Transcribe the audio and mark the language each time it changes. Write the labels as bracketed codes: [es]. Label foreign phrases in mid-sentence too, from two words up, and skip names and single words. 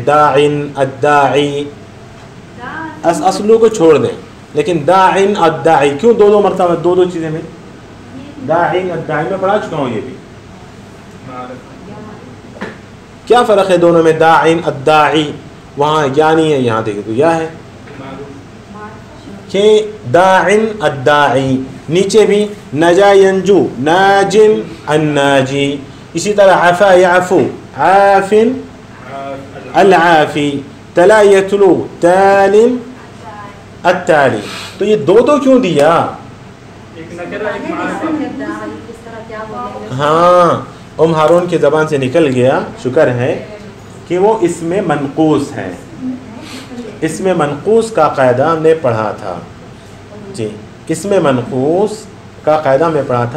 [ar] داعٍ الداعي أسألُ [hi] को छोड़ दें, लेकिन [ar] داعٍ الداعي [hi] क्यों दो दो मरतबा, दो दो चीज़ें में? [ar] داعٍ الداعي [hi] में पढ़ा चुका हूँ ये भी। क्या फ़र्क है दोनों में? [ar] داعٍ الداعي, [hi] वहाँ या नहीं है, यहाँ देखिए तो या है। कि [ar] داعٍ الداعي, نجا ينجو ناجٍ الناجي, [hi] इसी तरह [ar] عفا يعفو عافٍ العافي تلا يتلو تالٍ التالي. [hi] तो ये दो दो क्यों दिया? [ar] نكرة معرفة. [hi] किस तरह क्या बोलेंगे? हाँ, हारून की ज़बान से निकल गया, शुक्र है कि वो इसमें मनकूस है। इसमें मनकूस का कायदा हमने पढ़ा था। जी, इसमें मनकूस का कायदा में पढ़ा था।